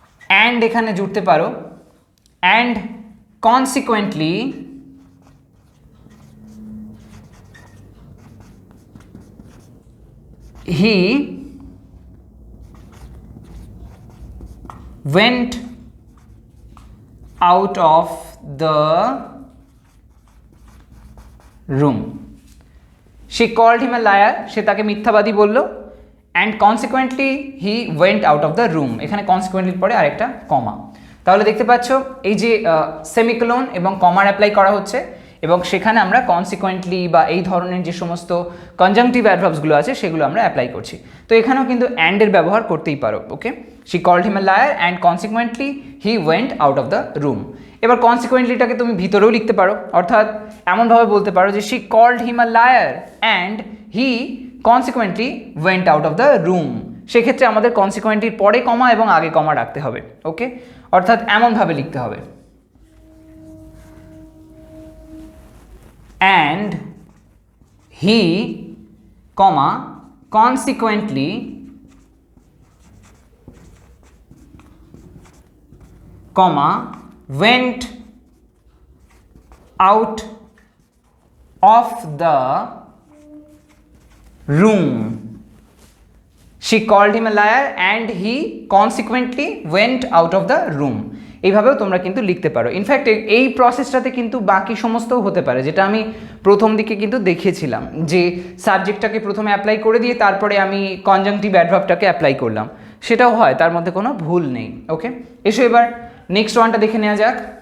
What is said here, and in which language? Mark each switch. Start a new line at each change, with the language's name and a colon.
English: and
Bangla: এখানে জুড়তে পারো,
English: And consequently he went out of the room. She called him a liar,
Bangla: সে তাকে মিথ্যাবাদী বলল,
English: and consequently he went out of the room.
Bangla: এখানে consequently পরে আরেকটা কমা। তাহলে দেখতে পাচ্ছ এই যে সেমিকোলন এবং কমার অ্যাপ্লাই করা হচ্ছে এবং সেখানে আমরা কনসিকুয়েন্টলি বা এই ধরনের যে সমস্ত কনজাংটিভ অ্যাডভার্বসগুলো আছে সেগুলো আমরা অ্যাপ্লাই করছি। তো এখানেও কিন্তু অ্যান্ডের ব্যবহার করতেই পারো। ওকে,
English: She called him a liar and consequently he went out of the room.
Bangla: এবার কনসিকুয়েন্টলিটাকে তুমি ভিতরেও লিখতে পারো, অর্থাৎ এমনভাবে বলতে পারো যে
English: She called him a liar and he consequently went out of the room.
Bangla: সেক্ষেত্রে আমাদের কনসিকুয়েন্টলির পরে কমা এবং আগে কমা রাখতে হবে। ওকে, অর্থাৎ এমনভাবে লিখতে হবে,
English: and he, comma, consequently comma went out of the room. She called him a liar and he consequently went out of the room.
Bangla: এইভাবেও তোমরা কিন্তু লিখতে পারো। ইনফ্যাক্ট এই প্রসেসটাতে কিন্তু বাকি সমস্তও হতে পারে, যেটা আমি প্রথম দিকে কিন্তু দেখিয়েছিলাম যে সাবজেক্টটাকে প্রথমে অ্যাপ্লাই করে দিয়ে তারপরে আমি কনজাংটিভ অ্যাডভার্বটাকে অ্যাপ্লাই করলাম, সেটাও হয়, তার মধ্যে কোনো ভুল নেই। ওকে, এসো এবার নেক্সট ওয়ানটা দেখে নেওয়া যাক।